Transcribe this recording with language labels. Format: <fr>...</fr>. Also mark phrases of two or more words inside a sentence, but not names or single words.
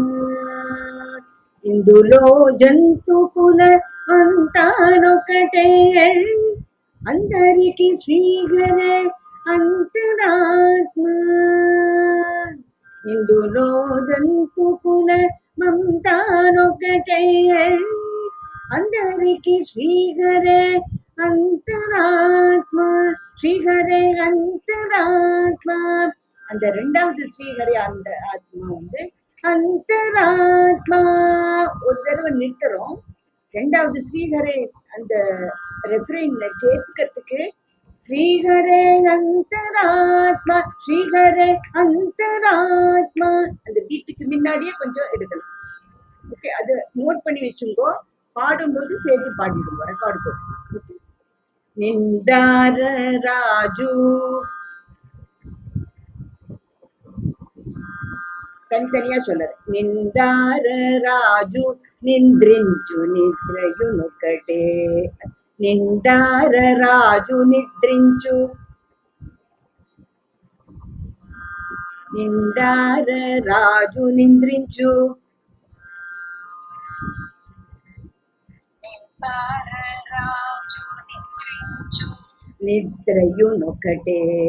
<te>ఇందులో జంతు కుల అంతానొకటే, అందరికి శ్రీహరే అంతరాత్మ. ఇందులో జంతు కుల మమతానొకటే, అందరికి శ్రీహరే అంతరాత్మ. శ్రీహరే అంతరాత్మ.</te> <ta>அந்த 2வது ஸ்ரீஹரே அந்த ஆத்மா வந்து அந்தராத்மா. ஒரு தடவை நிறுத்துறோம். 2வது ஸ்ரீஹரே அந்த ரெஃபரன்ல சேர்த்துக்கிறதுக்கு</ta> <te>శ్రీహరే అంతరాత్మ శ్రీహరే అంతరాత్మ</te> <ta>அந்த பீட்டுக்கு முன்னாடியே கொஞ்சம் எடுக்கணும். ஓகே, அது நோட் பண்ணி வச்சுங்கோ. பாடும்போது சேர்த்து பாடிடுங்க, ரெக்கார்டு போட்டு. ஓகே.</ta> <te>నిండార రాజు,</te> <ta>தனித்தனியா சொல்லுற.</ta> <te>నిండార రాజు నిద్రించు నిద్రయునొకటే, నిండార రాజు నిద్రించు, నిండార రాజు నిద్రించు, నిద్రయునొకటే.</te>